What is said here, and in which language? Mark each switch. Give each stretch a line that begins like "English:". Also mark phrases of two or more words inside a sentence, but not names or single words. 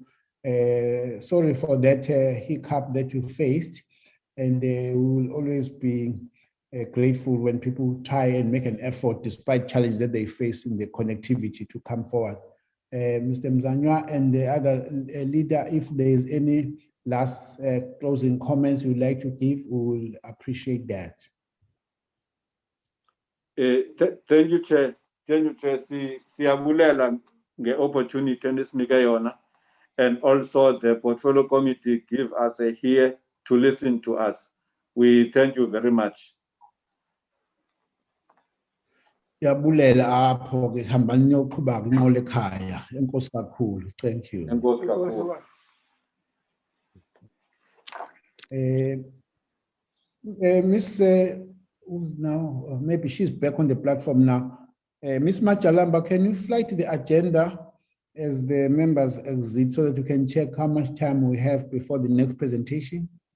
English: Sorry for that hiccup that you faced, and we will always be grateful when people try and make an effort despite challenges that they face in the connectivity to come forward. Mr. Mzanywa and the other leader, if there is any last closing comments you'd like to give, we will appreciate that. Thank you, Chair. Thank you, Chair.
Xhosa: Siyabulela nge-opportunity enisinika yona,
English: and also the portfolio committee give us a ear to listen to us. We thank you very much.
Xhosa: Siyabulela apho ke hambani niyoqhuba inqola ekhaya. Enkosi kakhulu.
English: Thank you.
Xhosa: Enkosi kakhulu.
English: Miss who's now, maybe she's back on the platform now. Miss Machalamba, can you fly to the agenda as the members exit so that we can check how much time we have before the next presentation.